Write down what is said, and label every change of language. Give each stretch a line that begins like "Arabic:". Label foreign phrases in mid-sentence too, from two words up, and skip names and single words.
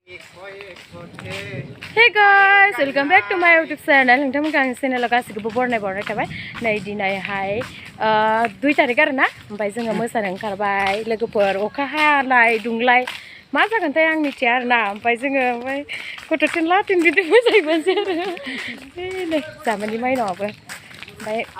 English: Hey guys, welcome back to my YouTube channel.
Bodo: नोंथांमोन आंनि चेनेलाव गासिखौबो बरायनाय थाबाय। नै दिनैहाय 2 तारिख आरो ना ओमफ्राय जोङो मोसानो ओंखारबाय लोगोफोर अखा हालाय दुंलाय मा जागोनथाय आं मिथिया आरो ना ओमफ्राय जोङो गथ' थिनला थिनगिदिं मोसाहैबानोसै आरो नै जामानि माइनावआबो ओमफ्राय